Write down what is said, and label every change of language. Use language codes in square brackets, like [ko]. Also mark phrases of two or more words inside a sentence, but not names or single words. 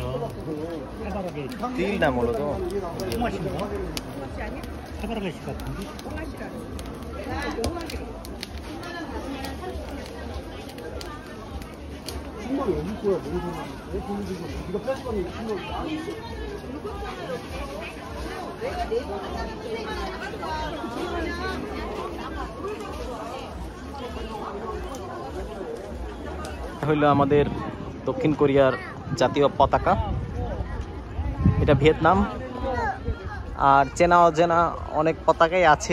[bn] তিল না মূলত। [ko] 해바라기씨 같은데? 신발이 어디 거야? 왜 보는 거 네가 뺏은 거니? 신발 [bn] হইল আমাদের দক্ষিণ কোরিয়ার জাতীয় পতাকা। এটা ভিয়েতনাম। আর চেনা অচেনা অনেক পতাকাই আছে।